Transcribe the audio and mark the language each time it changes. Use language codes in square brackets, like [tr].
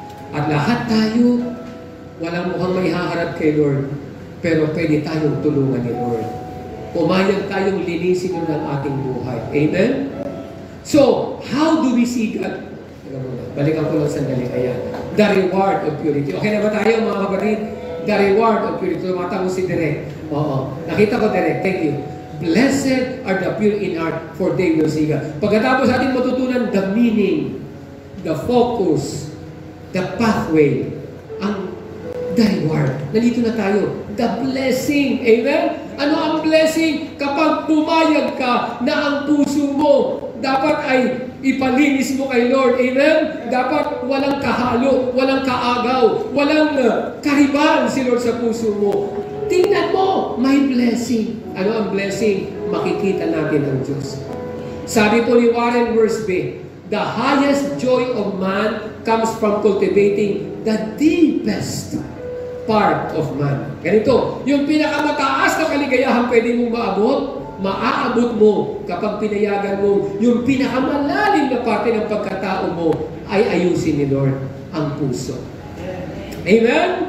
[tl] At lahat tayo, walang mukhang maihaharap kay Lord, pero pwede tayong tulungan ni Lord. Pumayag tayong linisin yun ng ating buhay. Amen? [en] So, how do we see God? [tl] Balikan ko lang sandali. Ayan. [en] The reward of purity. [tl] Okay na ba tayo mga kapatid? [en] The reward of purity. [tl] Tumata mo si Direk. Oo. Nakita ko Direk. Thank you. [en] Blessed are the pure in heart, for they will see God. [tl] Pagkatapos natin matutunan [en] the meaning, the focus, the pathway, [tl] ang the reward. Nandito na tayo. the blessing. Amen? Ano ang blessing? Kapag pumayag ka na ang puso mo dapat ay ipalinis mo kay Lord. Amen? Dapat walang kahalo, walang kaagaw, walang kariban si Lord sa puso mo. Tingnan mo, may blessing. Ano ang blessing? Makikita natin ang Diyos. Sabi po ni [en] Warren Wiersbe, the highest joy of man comes from cultivating the deepest part of man. [tl] Ganito, yung pinakamataas na kaligayahan pwede mong maabot, maaabot mo kapag pinayagan mo yung pinakamalalim na parte ng pagkatao mo ay ayusin ni Lord ang puso. Amen?